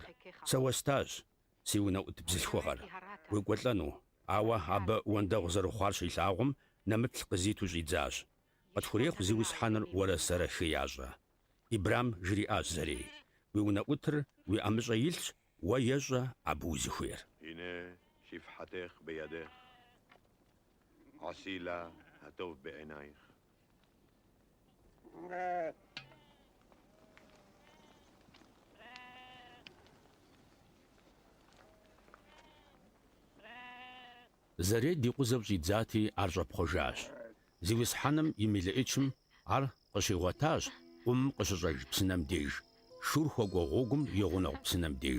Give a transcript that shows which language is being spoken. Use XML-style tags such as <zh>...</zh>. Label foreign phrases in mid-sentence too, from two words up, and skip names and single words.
<kbd>Сэ уэстащ си унэӏут бзылъхугъэр. УекӀуэлӀэну, ауэ абы уэндэгъу зэрыхъуар щилъагъум, нэмыплъ къызиту щӏидзащ. Къытхурехъу зиусхьэныр уэрэ сэрэ хы ящӏэ». Ибрам жриӏащ Зэрей: «Уи унэӏутыр уи ӏэмыщӏэ илъщ, уэ ещӏэ абы узыхуейр».</kbd> <he>הנה שפחתך בידך, עשי לה הטוב בעינייך.</he> <kbd>Зэрей ди къузэу щӏидзати, ар щӏэпхъуэжащ. Зиусхьэным и мелыӏыкӏым ар къыщигъуэтащ къум къыщыщӏэж псынэм деж, шур хуэкӏуэ гъуэгум и гъунэгъу псынэм деж.</kbd>